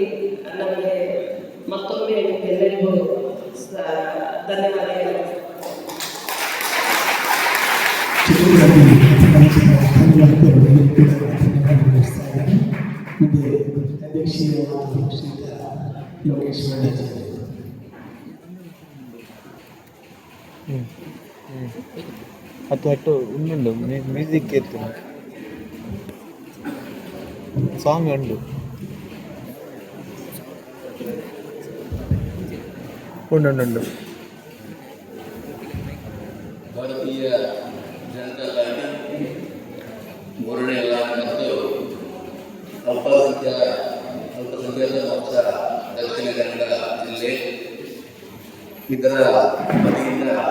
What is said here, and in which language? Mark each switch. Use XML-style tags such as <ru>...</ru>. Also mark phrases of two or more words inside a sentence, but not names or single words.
<kn>ನಮಗೆ ಮತ್ತೊಮ್ಮೆ ಎಲ್ಲರಿಗೂ ಧನ್ಯವಾದಗಳು. ಮುಂದೆ ಅಧ್ಯಕ್ಷೀಯ ಶ್ರೀಯುತ ಯೋಗೇಶ್ ಮಂಡ್ಯ.</kn> <te>అటు ఉండు మ్యూజిక్ ఎత్తు సాంగ్ ఉండు ఉండు</te> <kn>ಭಾರತೀಯ ಜನತಾ ಪಾರ್ಟಿ ಮೂರನೇ ಮತ್ತು ಅಲ್ಪಸಂಖ್ಯಾತ ಮೋರ್ಚ ದಕ್ಷಿಣ ಕನ್ನಡ ಜಿಲ್ಲೆ ಇದರ ವತಿಯಿಂದ</kn>